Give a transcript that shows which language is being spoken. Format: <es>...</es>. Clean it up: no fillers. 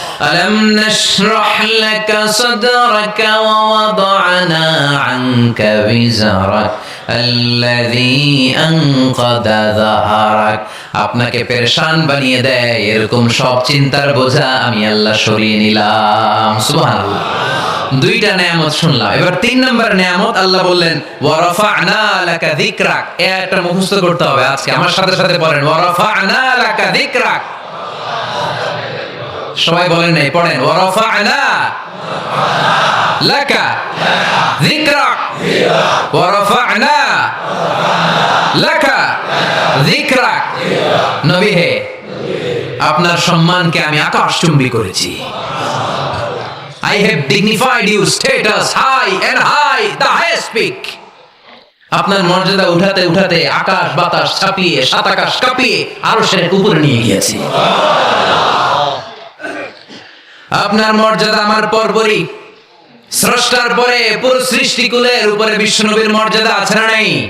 <ar>ألم نشرح لك صدرك ووضعنا عنك وزرك الذي أنقض ظهرك।</ar> <bn>আপনাকে পেরেশান বানিয়ে দেয় এরকম সব চিন্তার বোঝা আমি আল্লাহ সরিয়ে নিলাম। সুবহানাল্লাহ। দুইটা নিয়ামত শুনলাম, এবার 3 নম্বর নিয়ামত আল্লাহ বললেন,</bn> <ar>ওয়া রাফা'না লাকা যিকরাক।</ar> <bn>এটা মুখস্থ করতে হবে আজকে, আমার সাথে সাথে বলেন,</bn> <ar>ওয়া রাফা'না লাকা যিকরাক।</ar> <bn>সবাই বলেন নাই, পড়েন,</bn> <ar>ওয়া রাফা'না লাকা যিকরাক</ar> <bn>ওয়া রাফা'না লাকা যিকরাক। নবী হে, আপনার সম্মানকে আমি আকাশচুম্বী করেছি।</bn> <en>I have dignified your status high and high, the highest peak.</en> <bn>আপনার মর্যাদা উঠাতে উঠাতে আকাশ বাতাস ছাপিয়ে সাত আকাশ কাঁপিয়ে আরশের উপরে নিয়ে গিয়েছি। আপনার মর্যাদা আমার পরপরই, স্রষ্টার পরে পুরো সৃষ্টিকুলের উপরে বিশ্বনবীর মর্যাদা আছে না নাই?</bn>